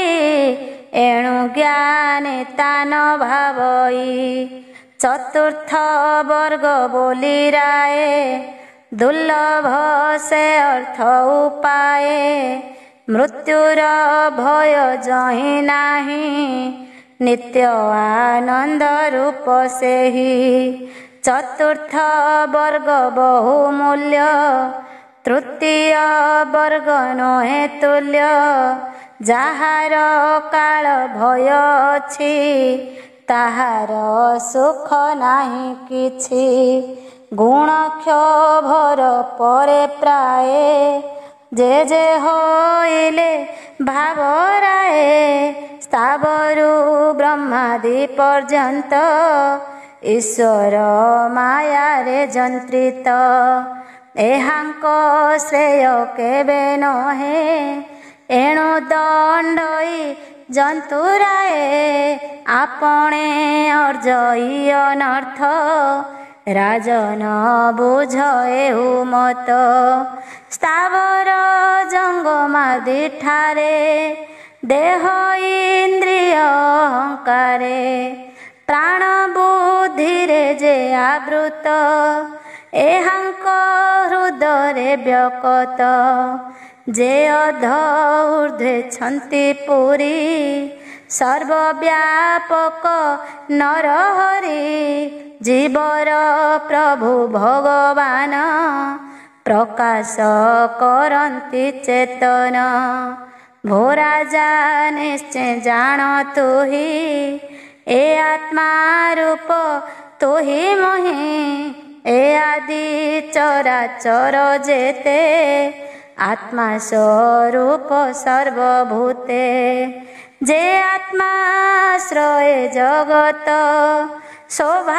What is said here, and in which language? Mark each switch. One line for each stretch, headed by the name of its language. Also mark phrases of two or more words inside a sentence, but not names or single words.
Odia: ଏଣୁ ଜ୍ଞାନୀ ତାନ ଭାବଇ ଚତୁର୍ଥ ବର୍ଗ ବୋଲି ରାୟ ଦୁର୍ଲଭ ସେ ଅର୍ଥ ଉପାୟ ମୃତ୍ୟୁର ଭୟ ଯହିଁ ନାହିଁ ନିତ୍ୟ ଆନନ୍ଦ ରୂପ ସେ ହି ଚତୁର୍ଥ ବର୍ଗ ବହୁମୂଲ୍ୟ ତୃତୀୟ ବର୍ଗ ନହେ ତୁଲ୍ୟ ଯାହାର କାଳ ଭୟ ଅଛି ତାହାର ସୁଖ ନାହିଁ କିଛି ଗୁଣ କ୍ଷୋଭର ପରେ ପ୍ରାୟ ଯେ ଯେ ହୋଇଲେ ଭାବରାୟ ସ୍ଥାବରୁ ବ୍ରହ୍ମାଦି ପର୍ଯ୍ୟନ୍ତ ଈଶ୍ୱର ମାୟା ରେ ଯନ୍ତ୍ରିତ ଏହାଙ୍କ ଶ୍ରେୟ କେବେ ନହେ ଏଣୁ ଦଣ୍ଡଇ ଜନ୍ତୁରାୟ ଆପଣେ ଅର୍ଜଇ ଅନର୍ଥ ରାଜନ ବୁଝ ଏହୁ ମତ ସ୍ଥାବର ଜଙ୍ଗମାଦି ଠାରେ ଦେହ ଇନ୍ଦ୍ରିୟ ଅହଙ୍କାରେ ପ୍ରାଣ ବୁଦ୍ଧିରେ ଯେ ଆବୃତ ଏହାଙ୍କ ହୃଦୟ ବ୍ୟକତ ଯେ ଅଧ ଊର୍ଦ୍ଧ୍ୱେ ଛନ୍ତି ପୁରି ସର୍ବବ୍ୟାପକ ନରହରି ଜୀବର ପ୍ରଭୁ ଭଗବାନ ପ୍ରକାଶ କରନ୍ତି ଚେତନ ଭୋ ରାଜା ନିଶ୍ଚୟ ଜାଣ ତୁହି ଏ ଆତ୍ମା ରୂପ ତୁହି ମୋହି ଏ ଆଦି ଚରାଚର ଯେତେ ଆତ୍ମା ସ୍ୱରୂପ ସର୍ବଭୂତେ ଯେ ଆତ୍ମାଶ୍ରୟ ଜଗତ ଶୋଭା